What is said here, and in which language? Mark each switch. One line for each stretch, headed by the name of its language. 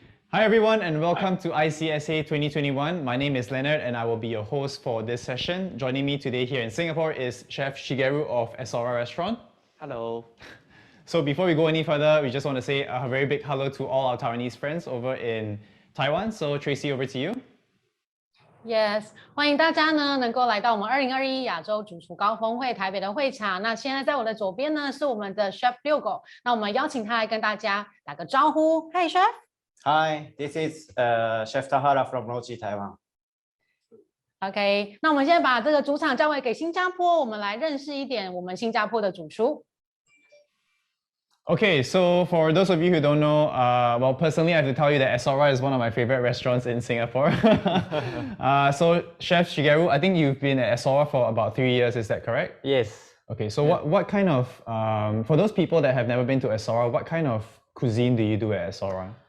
English: Hi everyone and welcome to ICSA 2021. My name is Leonard and I will be your host for this session. Joining me today here in Singapore is Chef Shigeru of Esora restaurant. Hello. So before we go any further, we just want to say a very big hello to all our Taiwanese friends over in Taiwan. So Tracy, over to you. Yes，
Chinese: 欢迎大家呢能够来到我们2021亚洲主厨高峰会台北的会场。那现在在我的左边呢是我们的 Chef Ryogo， 那我们邀请他来跟大家打个招呼。
English: Hi Chef。 Hi, this is Chef Tahara from logy Taiwan.
Chinese: OK， 那我们现在把这个主场交回给新加坡，我们来认识一点我们新加坡的主厨。
English: Okay, so for those of you who don't know, well, personally, I have to tell you that Esora is one of my favorite restaurants in Singapore. So, Chef Shigeru, I think you've been at Esora for about 3 years, is that correct? Yes. Okay, so what kind of, for those people that have never been to Esora, what kind of cuisine do you do at Esora?